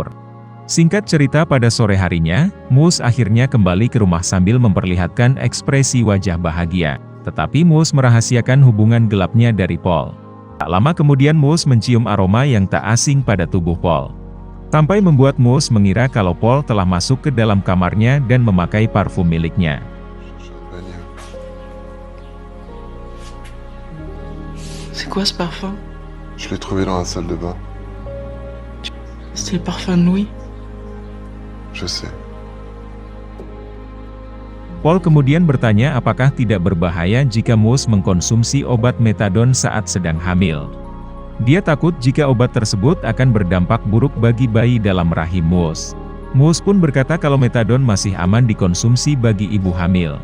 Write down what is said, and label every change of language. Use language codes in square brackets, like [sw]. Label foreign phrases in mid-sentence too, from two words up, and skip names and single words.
[id] Singkat cerita pada sore harinya, Mus akhirnya kembali ke rumah sambil memperlihatkan ekspresi wajah bahagia. Tetapi Mus merahasiakan hubungan gelapnya dari Paul. Tak lama kemudian Mus mencium aroma yang tak asing pada tubuh Paul. Sampai membuat Mus mengira kalau Paul telah masuk ke dalam kamarnya dan memakai parfum miliknya. [fr] C'est quoi ce parfum? Je l'ai trouvé dans la salle de bain. C'était le parfum de Louis. Je sais. [id] Paul kemudian bertanya apakah tidak berbahaya jika Mus mengkonsumsi obat metadon saat sedang hamil. Dia takut jika obat tersebut akan berdampak buruk bagi bayi dalam rahim Mus. Mus pun berkata kalau metadon masih aman dikonsumsi bagi ibu hamil.